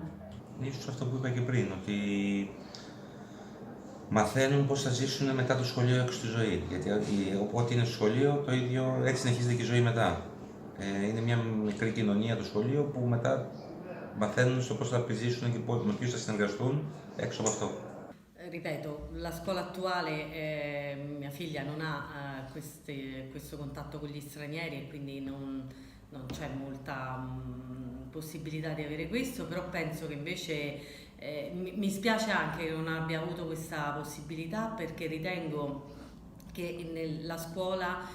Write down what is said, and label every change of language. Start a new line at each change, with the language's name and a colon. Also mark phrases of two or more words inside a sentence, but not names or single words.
Greek: Ίσως αυτό που είπα και πριν, ότι μαθαίνουν πώς θα ζήσουν μετά το σχολείο έξω στη ζωή. Γιατί όποτε είναι στο σχολείο, το ίδιο έτσι συνεχίζεται και η ζωή μετά. Είναι μια μικρή κοινωνία το σχολείο που μετά μαθαίνουν στο πώς θα επιζήσουν και με ποιους θα συνεργαστούν έξω από αυτό.
Italian: Ripeto, la scuola attuale, mia figlia non ha questo contatto con gli stranieri e quindi non c'è molta possibilità di avere questo, però penso che invece mi spiace anche che non abbia avuto questa possibilità, perché ritengo che la scuola